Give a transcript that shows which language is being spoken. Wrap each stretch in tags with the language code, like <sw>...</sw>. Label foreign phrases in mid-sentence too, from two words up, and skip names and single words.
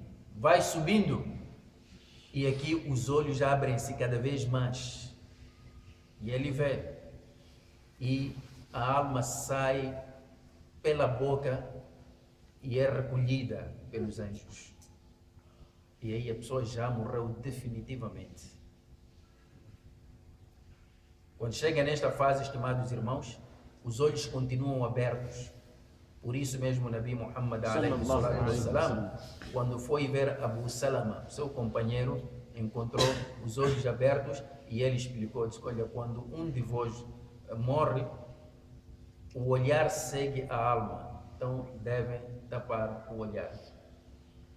<pt>e aqui os olhos abrem-se cada vez mais e ele vê, e a alma sai pela boca e é recolhida pelos anjos. E aí a pessoa já morreu definitivamente. Quando chega nesta fase, estimados irmãos, os olhos continuam abertos. Por isso mesmo o Nabi Muhammad</pt> <ar>عليه الصلاة والسلام,</ar> <pt>quando foi ver Abu Salama, seu companheiro, encontrou os olhos abertos e ele explicou, disse, olha, quando um de vós morre, o olhar segue a alma, então devem tapar o olhar.</pt>